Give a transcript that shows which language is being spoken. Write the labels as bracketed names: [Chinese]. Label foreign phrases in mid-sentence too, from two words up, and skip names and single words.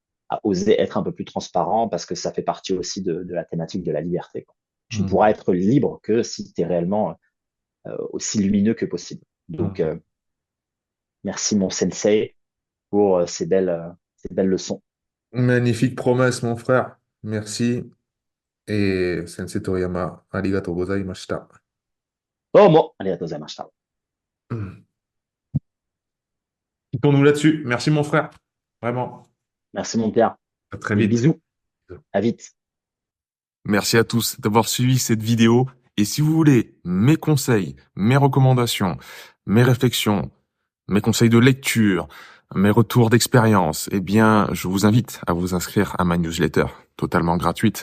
[French] à oser être un peu plus transparent parce que ça fait partie aussi de la thématique de la liberté, quoi. Tu ne Hmm. pourras être libre que si tu es réellement aussi lumineux que possible. Donc, Hmm. merci mon sensei pour ces belles leçons. Magnifique promesse, mon frère. Merci. Et Sensei Toriyama, [Japanese] ありがとうございました. どうもありがとうございました。 Hmm. [French] Quittons-nous là-dessus. Merci, mon frère. Vraiment. Merci mon Pierre. À très Mille vite. bisous. À vite. Merci à tous d'avoir suivi cette vidéo. Et si vous voulez mes conseils, mes recommandations, mes réflexions, mes conseils de lecture, mes retours d'expérience, eh bien, je vous invite à vous inscrire à ma newsletter totalement gratuite.